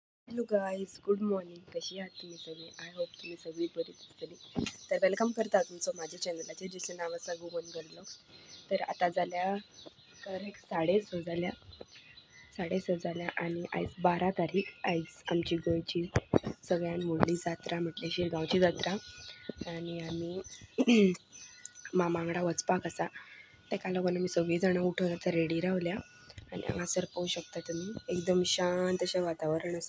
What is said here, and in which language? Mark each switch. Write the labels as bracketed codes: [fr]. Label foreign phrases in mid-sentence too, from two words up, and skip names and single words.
[en] Hello guys, good morning. [mr] कशी आहात तुम्ही सगळे? [en] I hope [mr] तुम्ही सगळी बरीच असतली. तर वेलकम करता तुमचं माझ्या चॅनलाचे ज्याचं नाव असा गुवन गर्ल ब्लॉग्स. तर आता झाल्या करेक्ट 6:30 झाल्या आणि आज 12 तारीख. [kok] आज आमची गोयची सगळ्यात व्हडली जात्रा म्हटल्या शिरगांवची जात्रा आणि आम्ही मामांगडा वचपाक आसा. ताका लागून आमी सगळीं जाणां उठून आतां रेडी रावल्या आणि हांगासर पळोवंक शकता तुम्ही एकदम शांत अशें वातावरण आसा.